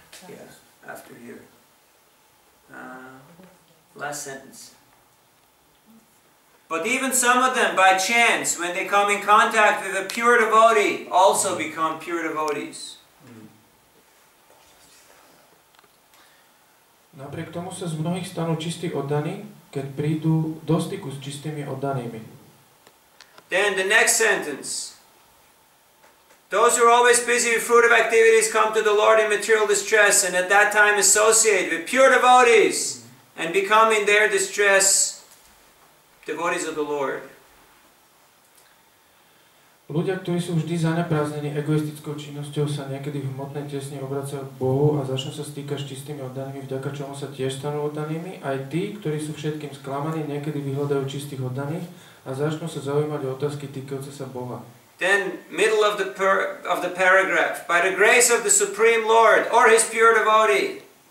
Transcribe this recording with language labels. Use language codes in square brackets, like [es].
[en] Yeah, after here. Last sentence. But even some of them, by chance, when they come in contact with a pure devotee, also become pure devotees. [sk] Napriek tomu sa z mnohých stanú čistí oddaní, keď prídu do styku s čistými oddanými. [en] Then the next sentence. Those who are always busy with fruitive activities come to the Lord in material distress and at that time associate with pure devotees and become in their distress devotees of the Lord. [sk] Ľudia, ktorí sú vždy zaneprázdnení egoistickou činnosťou, sa niekedy v hmotnej tiesni obracajú k Bohu a začnú sa stýkať s čistými oddanými, vďaka čomu sa tiež stanú oddanými. Aj tí, ktorí sú všetkým sklamaní, niekedy vyhľadajú čistých oddaných a začnú sa zaujímať o otázky týkajúce sa Boha. [en] Then, middle of the paragraph. By the grace of the Supreme Lord or His pure devotee.